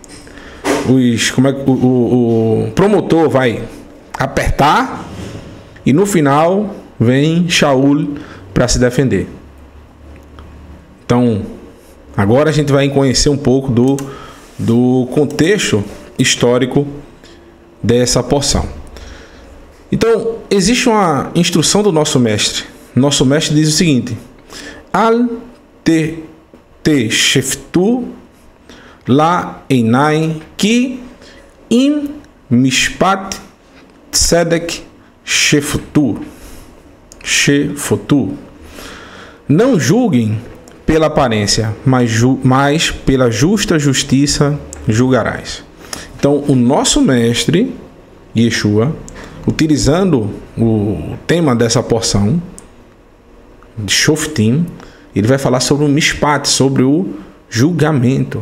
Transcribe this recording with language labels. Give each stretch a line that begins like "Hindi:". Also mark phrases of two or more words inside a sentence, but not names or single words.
Portuguese: o promotor vai apertar e no final vem Shaul para se defender. Então, agora a gente vai conhecer um pouco do contexto histórico dessa porção. Então, existe uma instrução do nosso mestre. Nosso mestre diz o seguinte:
Hebrew: אל תשפטו לעיניים כי אם משפט צדק שפוטו.
Portuguese: Não julguem pela aparência, mas pela justa justiça julgarás. Então, o nosso mestre, Yeshua, utilizando o tema dessa porção, de Shoftim, ele vai falar sobre o Mishpat, sobre o julgamento.